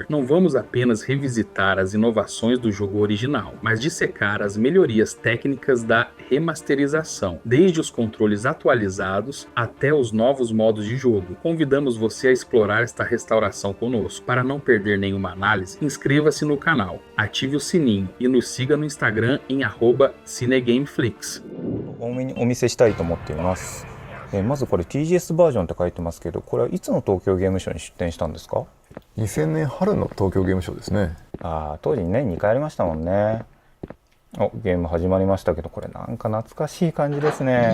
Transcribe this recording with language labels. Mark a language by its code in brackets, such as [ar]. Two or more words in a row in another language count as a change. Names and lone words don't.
[pt] Não vamos apenas revisitar as inovações do jogo original, mas dissecar as melhorias técnicas da remasterização, desde os controles atualizados até os novos modos de jogo. Convidamos você a explorar esta restauração conosco. Para não perder nenhuma análise, inscreva-se no canal, ative o sininho e nos siga no Instagram em @cinegameflix. [ja] 多めにお見せしたいと思っています。まずこれ TGS バージョンって書いてますけど、これはいつの東京ゲームショウに出展したんですか？2000年春の東京ゲームショウですね。当時年2回ありましたもんね。ゲーム始まりましたけど、これなんか懐かしい感じですね。